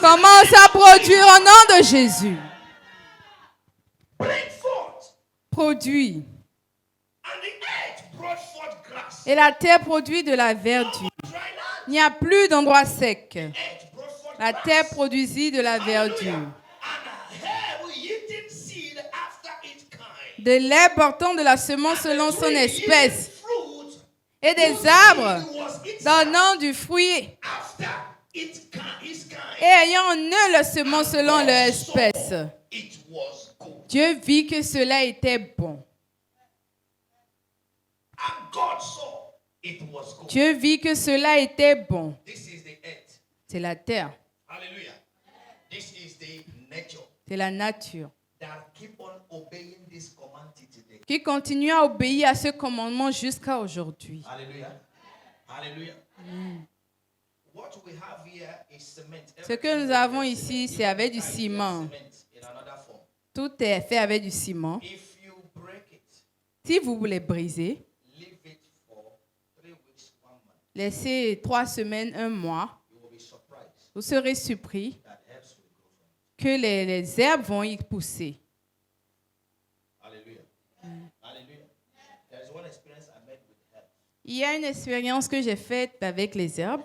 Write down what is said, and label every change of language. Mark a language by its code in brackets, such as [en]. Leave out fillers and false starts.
[fr] commence à produire au nom de Jésus. [en] Bring forth. [fr] Produit. [en] And the earth brought forth grass. [fr] Et la terre produit de la verdure. [en] Dry land. [fr] Il n'y a plus d'endroit sec. [en] Earth brought forth [fr] La [en] grass. [fr] terre produisit de la verdure. [en] And have eaten seed after its kind. [fr] De l'herbe portant de la semence selon son espèce. [en] Fruit [fr] Et des arbres [en] was eaten [fr] donnant du fruit [en] after its kind. [fr] et ayant en eux la semence selon leur espèce. [en] It was good. [fr] Dieu vit que cela était bon. [en] And God saw it was good. [fr] Dieu vit que cela était bon. [en] This is the earth. [fr] C'est la terre, [en] Hallelujah. This is the nature [fr] c'est la nature, [en] that keep on obeying this command till today. [fr] qui continue à obéir à ce commandement jusqu'à aujourd'hui. Hallelujah. Hallelujah. [en] What we have here is cement. [fr] Ce que nous avons ici, c'est avec du ciment. [en] Cement in another form. [fr] Tout est fait avec du ciment. [en] If you break it, [fr] Si vous voulez briser, [en] leave it for 3 weeks, 1 month, [fr] laissez 3 semaines, 1 mois. [en] you will be surprised [fr] Vous serez surpris [en] that herbs will grow from it. [fr] que les herbes vont y pousser. Hallelujah. Hallelujah. [en] There is one experience I made with herbs [fr] Il y a une expérience que j'ai faite avec les herbes